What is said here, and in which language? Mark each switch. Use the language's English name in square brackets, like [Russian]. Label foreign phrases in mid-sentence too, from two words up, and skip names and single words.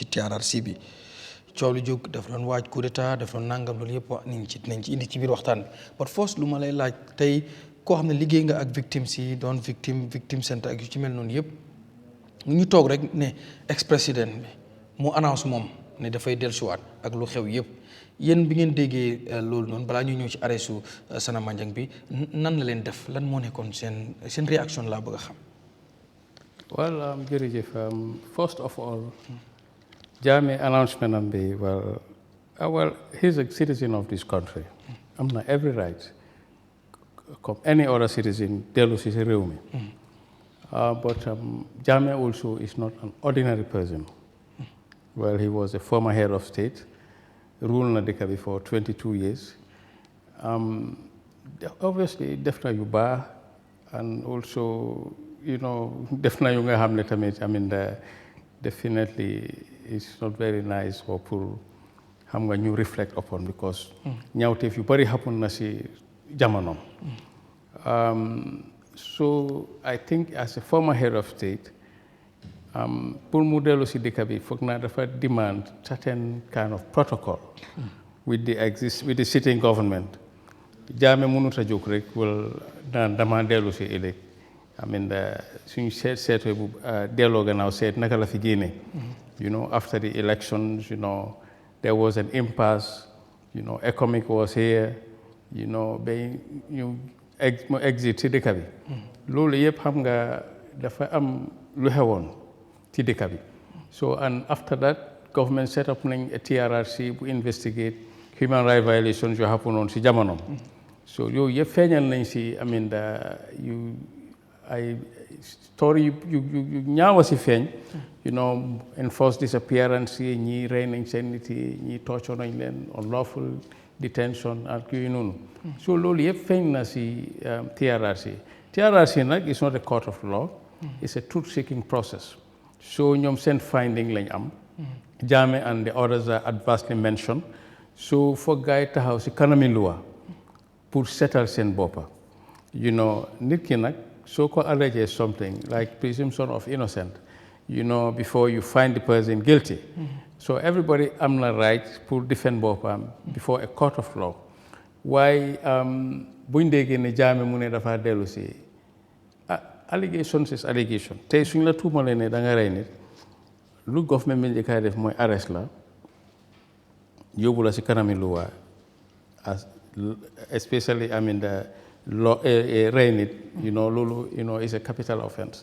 [Wolof] TRRC bi coow lu jóg dafa doon waaj [French] coup d'état [Wolof] dafa doon nangam loolu yëpp wax nañ ci dinañ ci indi ci biir waxtaan bi [French] par force [Wolof] lu ma lay laaj tey koo xam ne liggéey nga ak victime si doon [French] victime centre [Wolof] ak yu ci mel noonu yëpp ñu toog rek ne [French] ex président [Wolof] bi mu annonce moom ne dafay dellusiwaat ak lu xew yëpp yéen bi ngeen déggee loolu noonu balaa ñuy ñëw ci arrestu Sanna Manjang bi nan la leen def lan moo nekkoon seen réaction laa bëgg a xam. Well, jërëjëf. [English] First of all, Jammeh announcement [Wolof] am bi [English] well, he's a citizen of this country. [Wolof] Am na [English] every right, comme any other citizen, [Wolof] dellu si réew mi. [English] But Jammeh also is not an ordinary person. Well, he was a former head of state, ruled [Wolof] na dëkk bi [English] for 22 years. Obviously, [Wolof] def na yu baax, [English] and also, [Wolof] def na yu nga xam ne tamit, [English] definitely it's not very nice for pour [Wolof] xam nga ñu [English] reflect upon because [Wolof] ñaawteef yu bari [English] happen [Wolof] na si jamono. [English] So I think as a former head of state, [Wolof] pour mu dellu si dëkk bi foog naa dafa [English] demand certain kind of protocol with the sitting government. [Wolof] Jammeh mënut a jóg rek naan dama dellu si ëllëg. Suñu seetee bu delloo gannaaw seet naka la fi génne. [English] After the elections, there was an impasse. Economic was here. [Wolof] Ba ñu exit ci dëkk bi. Loolu yëpp xam nga dafa am lu xewoon ci dëkk bi. [English] So and after that, government set up [Wolof] nañ a [English] TRRC bu investigate human rights violations yu happen on [Wolof] si jamono. So yooyu yëpp feeñal nañ si ay story yu ñaawa si feeñ, [English] enforced disappearance [Wolof] yi ñii rey nañ seen nit yi ñii torture nañ leen, [English] unlawful detention [Wolof] ak yooyu noonu. So loolu yëpp feeñ na si TRRC. [English] TRRC nag is not a court of law, it's a truth-seeking process. [Wolof] So ñoom seen finding lañ am. [English] Jammeh and the others are adversely mentioned. [Wolof] So foog gaay taxaw si kanami loi pour setal seen boppa. Nit ki nag [English] so ko allege something like presumption of innocent, before you find the person guilty. So everybody [Wolof] am na [English] right pour defend boppam before a court of law. [Wolof] Why buñ déggee ne Jammeh mu ne dafa dellu si [English] allegations is allegation. [Wolof] Tey suñ la tuumalee ne da nga rey nit lu government bi njëkk a def mooy arrest la yóbbu la si kanami loi, [English] especially the law [Wolof] rey nit, [English] loolu is a capital offense.